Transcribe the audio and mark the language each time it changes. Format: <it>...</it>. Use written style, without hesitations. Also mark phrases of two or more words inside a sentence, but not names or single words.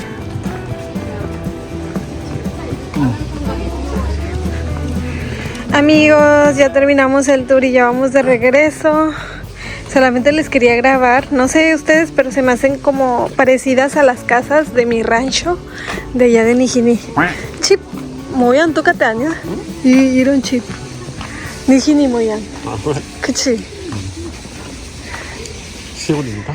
<es>Amigos, ya terminamos el tour y ya vamos de regreso. Solamente les quería grabar, no sé ustedes, pero se me hacen como parecidas a las casas de mi rancho de allá de Nijini. Chip.</es> <ko>모양 똑같아 아니야? 이런 집 니히니 모양. 아 그래? 그치? 시골인가?</ko>